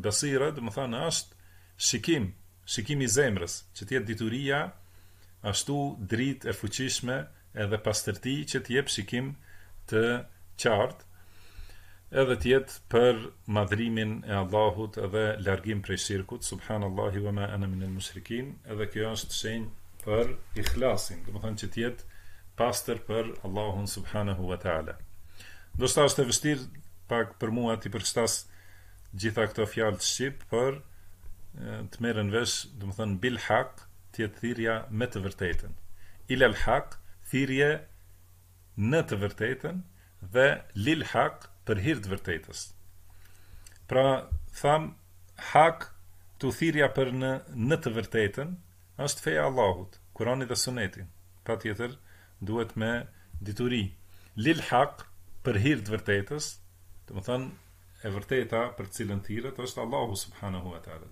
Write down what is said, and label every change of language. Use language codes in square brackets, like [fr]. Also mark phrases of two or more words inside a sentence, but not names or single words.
[sq] Basira do të thonë është shikim i zemrës, që të jetë dituria ashtu dritë e fuqishme edhe pastërti që të jep shikim të qartë, edhe të jetë për madhrimin e Allahut edhe largim prej shirkut, [ar] سبحان الله وما أنا من المشركين, [sq] edhe kjo është shenjë për ikhlasin, do të thonë që të jetë pastër për Allahun [ar] سبحانه وتعالى. [sq] Do të është e vështirë pak për mua të përshtas gjitha këto fjalë të shqip, për të merren vesh, do të thonë [ar] بالحق, [sq] të jetë thirrja me të vërtetën. [ar] إلى الحق, [sq] thirrje në të vërtetën, dhe [ar] للحق, [sq] për hir të vërtetës. Pra tham haq, tu thirrja për në të vërtetën është feja e Allahut, Kurani dhe Suneti. Patjetër duhet me dituri. [ar] للحق, [sq] për hir të vërtetës, do të thonë e vërteta për cilën thirret është Allahu [ar] سبحانه وتعالى.